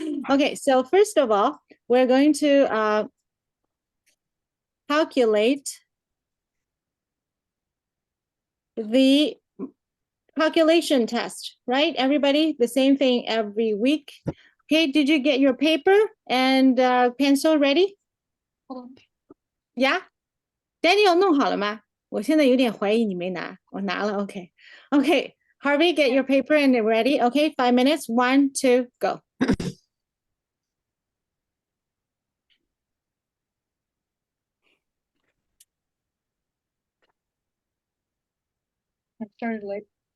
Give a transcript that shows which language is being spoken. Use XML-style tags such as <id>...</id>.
<en>Okay, so first of all, we're going to calculate the calculation test, right? Everybody, the same thing every week. Okay, did you get your paper and pencil ready? Yeah?</en> <zh>Daniel 弄好了吗？我现在有点怀疑你没拿，我拿了。</zh> <en>Okay. Okay. Harvey, get your paper and ready. Okay, 5 minutes. 1, 2, go. I started late.</en>